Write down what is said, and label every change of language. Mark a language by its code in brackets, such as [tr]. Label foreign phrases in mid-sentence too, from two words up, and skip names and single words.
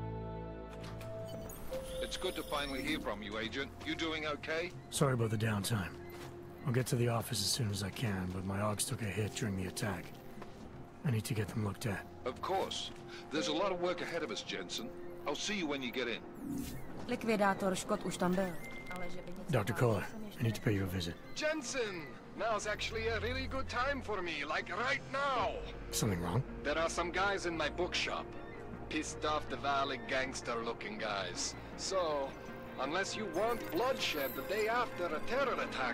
[en] It's good to finally hear from you, Agent. You doing okay? Sorry about the downtime. I'll get to the office as soon as I can, but my Augs took a hit during the attack. I need to get them looked at. Of course. There's a lot of work ahead of us, Jensen. I'll see you when you get in. [cs] Likvidátor Scott už tam byl. [en] Dr. Kohler, I need to pay you a visit. Jensen! Now's actually a really good time for me, like right now! Something wrong? There are some guys in my bookshop. Pissed off the Valley gangster-looking guys. So, unless you want bloodshed the day after a terror attack...